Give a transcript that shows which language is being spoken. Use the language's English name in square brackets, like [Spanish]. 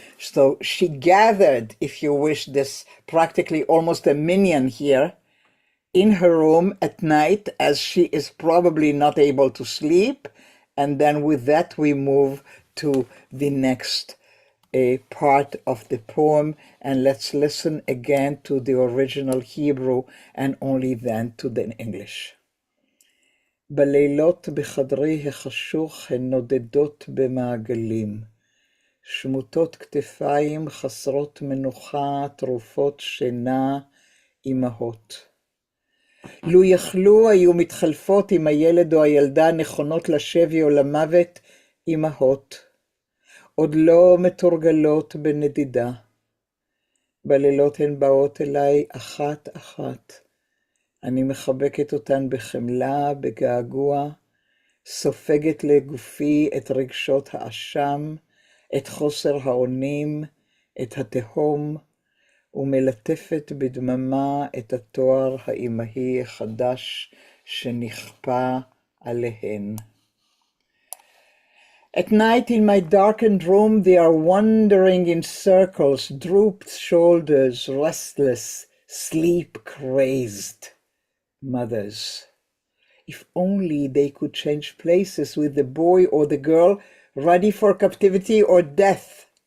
[English] So she gathered, if you wish, this practically almost a minion here in her room at night, as she is probably not able to sleep. And then with that, we move to the next part of the poem, and let's listen again to the original Hebrew and only then to the English. [Hebrew] בלילות בחדרי החשוך הן נודדות במעגלים, שמוטות כתפיים חסרות מנוחה, תרופות שינה, אמהות. לו יכלו היו מתחלפות עם הילד או הילדה נכונות לשבי או למוות, אמהות. עוד לא מתורגלות בנדידה. בלילות הן באות אליי אחת אחת. אני מחבקת אותן בחמלה, בגעגוע, סופגת לגופי את רגשות האשם, את חוסר האונים, את התהום, ומלטפת בדממה את התואר האימהי החדש שנכפה עליהן. [English] At night in my darkened room they are wandering in circles, drooped shoulders, restless, sleep-crazed mothers. If only they could change places with the boy or the girl, ready for captivity or death.